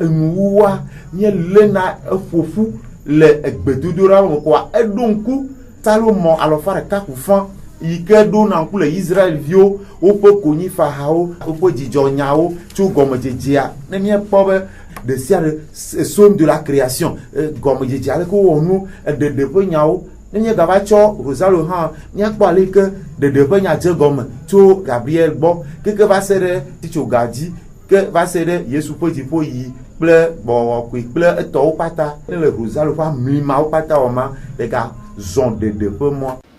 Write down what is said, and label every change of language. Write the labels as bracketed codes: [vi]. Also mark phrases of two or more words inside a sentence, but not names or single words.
[ee] enuwuwua míelena eƒoƒu le egbedodoɖa me kɔa eɖo ŋku Salomo 100 yi ke ɖona ŋku le Israelviwo woƒe konyifahawo woƒe dzidzɔnyawo tso gɔmedzedzea ne míekpɔ be de sia de [fr] somme de la création [ee] gɔmedzedzea ale ke wɔ nu ɖeɖe ƒe nyawo ne míe gava tsɔ Rosalio hã míakpɔ ale ke ɖeɖe ƒe nya dze gɔme tso Gabriel gbɔ keke va se ɖe titsoga dzi ke va se ɖe Yesu ƒe dziƒo yi kple gbɔgbɔkɔe kple etɔwo kpata le Rosalio ƒe amlimawo kpata wɔ ma le ga zɔn ɖeɖe ƒe mɔ.